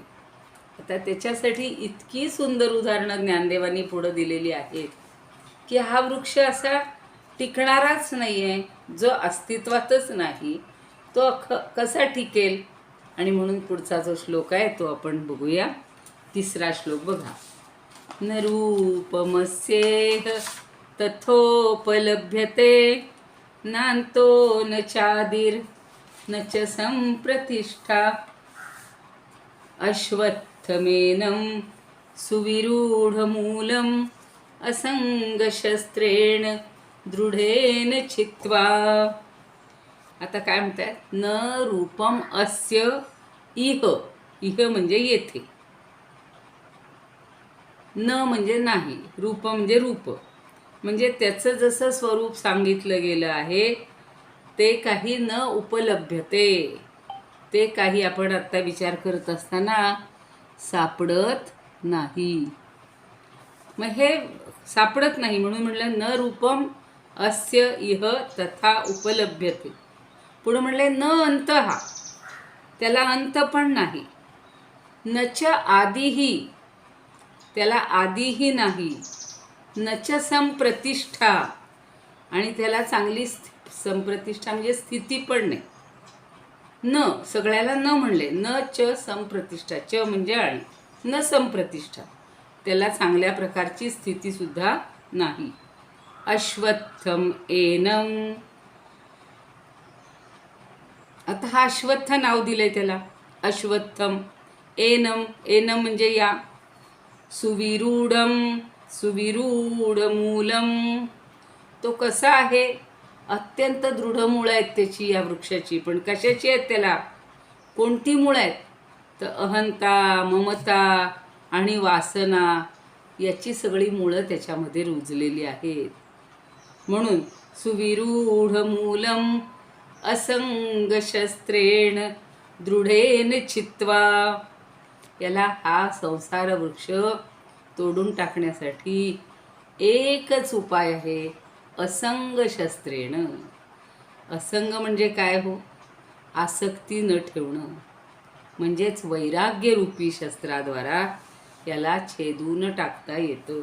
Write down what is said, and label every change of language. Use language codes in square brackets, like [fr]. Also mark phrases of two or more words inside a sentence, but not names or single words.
[mr] आता त्याच्यासाठी इतकी सुंदर उदाहरणं ज्ञानदेवांनी पुढं दिलेली आहेत की हा वृक्ष असा टिकणाराच नाही आहे, जो अस्तित्वातच नाही, तो कसा टिकेल. आणि म्हणून पुढचा जो श्लोक आहे तो आपण बघूया. 3रा श्लोक बघा. [sa] न रूपमस्येह तथोपलभ्यते, नान्तो न चादिर न च संप्रतिष्ठा. अश्वत्थमेनं सुविरूढमूलम् असंगशस्त्रेण दृढेन छित्त्वा. [mr] आता काय म्हणतात, [sa] न रूपम अस्य इह. [mr] इह म्हणजे येथे, न म्हणजे नाही, रूप म्हणजे रूप, म्हणजे त्याचं जसं स्वरूप सांगितलं गेलं आहे ते काही [sa] न उपलभ्यते, [mr] ते काही आपण आत्ता विचार करत असताना सापडत नाही. मग हे सापडत नाही म्हणून म्हटलं [sa] न रूपम अस्य इह तथा उपलभ्यते. [mr] पुढे म्हणले [sa] न अंतः, [mr] त्याला अंत पण नाही. [sa] न च आदिही, [mr] त्याला आदिही नाही. [sa] न च संप्रतिष्ठा, [mr] आणि त्याला चांगली संप्रतिष्ठा म्हणजे स्थिती पण नाही. न सगळ्याला न म्हणले, [sa] न च संप्रतिष्ठा, [mr] च म्हणजे आणि, [sa] न संप्रतिष्ठा, [mr] त्याला चांगल्या प्रकारची स्थिती सुद्धा नाही. [sa] अश्वत्थम एनम. [mr] आता हा अश्वत्थ नाव दिलंय त्याला, अश्वत्थम. एनम, एनम म्हणजे या. सुविरूढम, [sa] सुविरूढ मूलम, [mr] तो कसा आहे, अत्यंत दृढ मुळं आहेत त्याची, या वृक्षाची. पण कशाची आहेत त्याला, कोणती मुळं आहेत, तर अहंता, ममता आणि वासना याची सगळी मुळं त्याच्यामध्ये रुजलेली आहेत. [sa] म्हणून सुविरूढ मूलम असंगशस्त्रेण दृढेन छित्त्वा. [mr] याला हा संसार वृक्ष तोडून टाकण्यासाठी एकच उपाय आहे, [sa] असंग शस्त्रेण. [mr] असंग म्हणजे काय हो, आसक्ती न ठेवणं, म्हणजेच वैराग्यरूपी शस्त्राद्वारा याला छेदून टाकता येतं.